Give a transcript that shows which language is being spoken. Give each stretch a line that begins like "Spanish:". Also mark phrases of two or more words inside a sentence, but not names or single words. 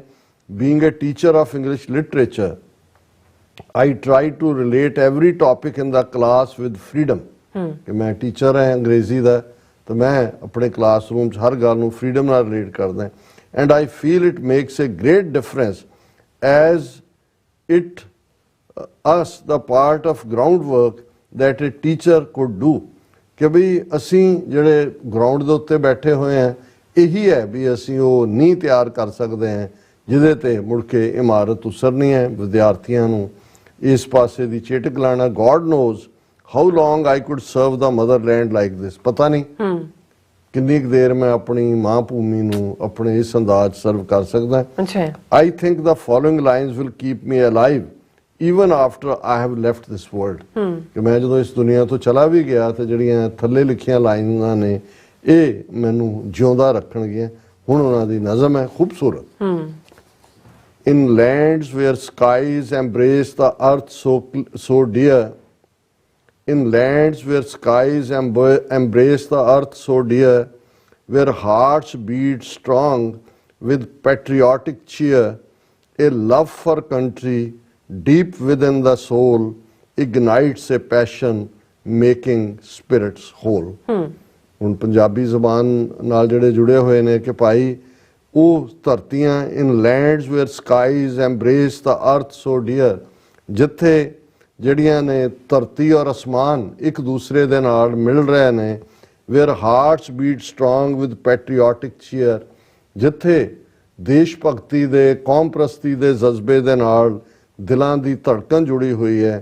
English: being a teacher of English literature, I try to relate every topic in the class with freedom
Punjabi: ਕਿ ਮੈਂ ਟੀਚਰ ਹਾਂ ਅੰਗਰੇਜ਼ੀ ਦਾ, ਤਾਂ ਮੈਂ ਆਪਣੇ ਕਲਾਸਰੂਮ 'ਚ ਹਰ ਗੱਲ ਨੂੰ ਫਰੀडम ਨਾਲ ਰਿਲੇਟ ਕਰਦਾ।
English: and I feel it makes a great difference as it us the part of groundwork that a teacher could do
Punjabi: ਕਿ ਵੀ ਅਸੀਂ ਜਿਹੜੇ ਗਰਾਊਂਡ ਦੇ ਉੱਤੇ ਬੈਠੇ ਹੋਏ ਹਾਂ, ਇਹੀ ਹੈ ਵੀ ਅਸੀਂ ਉਹ ਨੀਂਹ ਤਿਆਰ ਕਰ ਸਕਦੇ ਹਾਂ ਜਿਹਦੇ ਤੇ ਮੁੜ ਕੇ ਇਮਾਰਤ ਉਸਰਨੀ ਹੈ। ਵਿਦਿਆਰਥੀਆਂ ਨੂੰ ਇਸ ਪਾਸੇ ਦੀ ਚੇਟਕ ਲਾਣਾ।
English: God knows how long I could serve the motherland like this,
Punjabi: ਪਤਾ ਨਹੀਂ ਕਿੰਨੀ ਕੁ ਦੇਰ ਮੈਂ ਆਪਣੀ ਮਾਂ ਭੂਮੀ ਨੂੰ ਆਪਣੇ ਇਸ ਅੰਦਾਜ਼ ਸਰਵ ਕਰ ਸਕਦਾ।
English: I think the following lines will keep me alive even after I have left this world
Punjabi: ਕਿ ਮੈਂ ਜਦੋਂ ਇਸ ਦੁਨੀਆ ਤੋਂ ਚਲਾ ਵੀ ਗਿਆ ਤੇ ਜਿਹੜੀਆਂ ਥੱਲੇ ਲਿਖੀਆਂ ਲਾਈਨਾਂ ਨੇ ਇਹ ਮੈਨੂੰ ਜਿਉਂਦਾ ਰੱਖਣਗੀਆਂ। ਹੁਣ ਉਹਨਾਂ ਦੀ ਨਜ਼ਮ ਹੈ ਖੂਬਸੂਰਤ।
English: in lands where skies embrace the earth so dear, in lands where skies embrace the earth so dear, where hearts beat strong with patriotic cheer, a love for country deep within the soul ignites a passion making spirits whole.
Punjabi: ਹੁਣ ਪੰਜਾਬੀ ਜ਼ਬਾਨ ਨਾਲ ਜਿਹੜੇ ਜੁੜੇ ਹੋਏ ਨੇ ਕਿ ਭਾਈ ਉਹ ਧਰਤੀਆਂ
English: in lands where skies embrace the earth so dear,
Punjabi: ਜਿੱਥੇ ਜਿਹੜੀਆਂ ਨੇ ਧਰਤੀ ਔਰ ਅਸਮਾਨ ਇੱਕ ਦੂਸਰੇ ਦੇ ਨਾਲ ਮਿਲ ਰਹੇ ਨੇ।
English: where hearts beat strong with patriotic cheer,
Punjabi: ਜਿੱਥੇ ਦੇਸ਼ ਭਗਤੀ ਦੇ, ਕੌਮ ਪ੍ਰਸਤੀ ਦੇ ਜਜ਼ਬੇ ਦੇ ਨਾਲ ਦਿਲਾਂ ਦੀ ਧੜਕਣ ਜੁੜੀ ਹੋਈ ਹੈ।